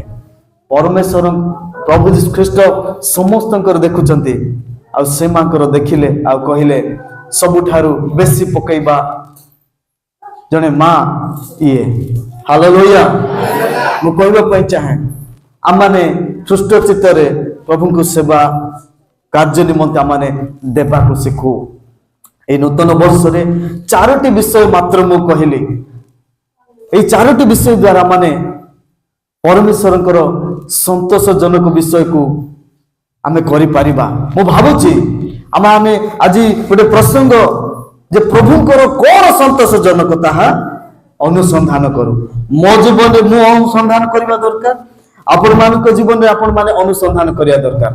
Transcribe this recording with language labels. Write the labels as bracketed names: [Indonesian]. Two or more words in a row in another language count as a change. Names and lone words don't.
[Odia] ପରମେଶ୍ୱର ପ୍ରଭୁ ଯୀଶୁ ଖ୍ରୀଷ୍ଟ ସମସ୍ତଙ୍କର ଦେଖୁଛନ୍ତି, ଆଉ ସେମାନଙ୍କର ଦେଖିଲେ ଆଉ କହିଲେ ସବୁଠାରୁ ବେଶୀ ପକାଇବା ଜଣେ ମା ଇଏ। ହାଲେଲୁୟା। ମୁଁ କହିବା ପାଇଁ ଚାହେଁ, ଆମମାନେ ସୁଷ୍ଠ ଚିତ୍ତରେ ପ୍ରଭୁଙ୍କୁ ସେବା କାର୍ଯ୍ୟ ନିମନ୍ତେ ଆମମାନେ ଦେବାକୁ ଶିଖୁ। ଏହି ନୂତନ ବର୍ଷରେ 4ଟି ବିଷୟ ମାତ୍ର ମୁଁ କହିଲି। ଏହି 4ଟି ବିଷୟ ଦ୍ୱାରା ମାନେ ପରମେଶ୍ୱରଙ୍କର ସନ୍ତୋଷଜନକ ବିଷୟକୁ ଆମେ କରିପାରିବା। ମୁଁ ଭାବୁଛି ଆମେ ଆଜି ଗୋଟେ ପ୍ରସଙ୍ଗ ଯେ ପ୍ରଭୁଙ୍କର କଣ ସନ୍ତୋଷଜନକ ତାହା ଅନୁସନ୍ଧାନ କରୁ। ମୋ ଜୀବନରେ ମୁଁ ଅନୁସନ୍ଧାନ କରିବା ଦରକାର, ଆପଣମାନଙ୍କ ଜୀବନରେ ଆପଣମାନେ ଅନୁସନ୍ଧାନ କରିବା ଦରକାର।